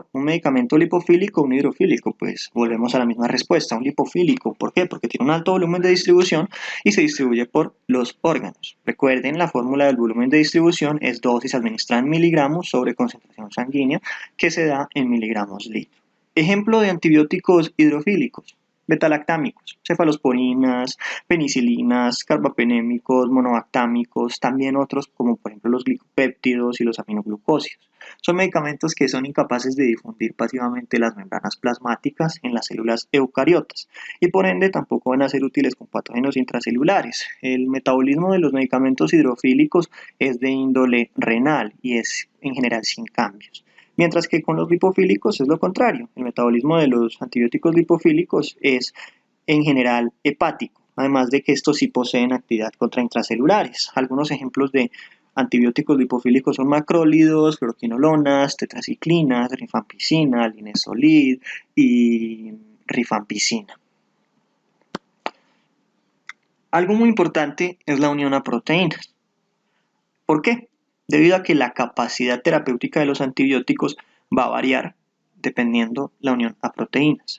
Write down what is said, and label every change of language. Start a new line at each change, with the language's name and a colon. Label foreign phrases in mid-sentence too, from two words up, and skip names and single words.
Spanish: ¿Un medicamento lipofílico o un hidrofílico? Pues volvemos a la misma respuesta, un lipofílico. ¿Por qué? Porque tiene un alto volumen de distribución y se distribuye por los órganos. Recuerden, la fórmula del volumen de distribución es dosis administrada en miligramos sobre concentración sanguínea que se da en miligramos litro. Ejemplo de antibióticos hidrofílicos: betalactámicos, cefalosporinas, penicilinas, carbapenémicos, monobactámicos, también otros como por ejemplo los glicopéptidos y los aminoglucósidos. Son medicamentos que son incapaces de difundir pasivamente las membranas plasmáticas en las células eucariotas y por ende tampoco van a ser útiles con patógenos intracelulares. El metabolismo de los medicamentos hidrofílicos es de índole renal y es en general sin cambios. Mientras que con los lipofílicos es lo contrario. El metabolismo de los antibióticos lipofílicos es en general hepático, además de que estos sí poseen actividad contra intracelulares. Algunos ejemplos de antibióticos lipofílicos son macrólidos, fluoroquinolonas, tetraciclinas, rifampicina, linezolid y rifampicina. Algo muy importante es la unión a proteínas. ¿Por qué? Debido a que la capacidad terapéutica de los antibióticos va a variar dependiendo la unión a proteínas.